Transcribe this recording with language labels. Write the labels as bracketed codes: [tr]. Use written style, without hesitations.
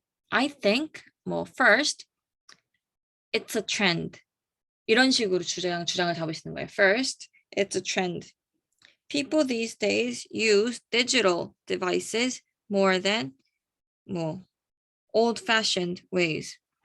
[en] I think, first, it's a trend. [ko] 이런 식으로 주장을 잡으시는 거예요. [en] First, it's a trend. People these days use digital devices more than old-fashioned ways.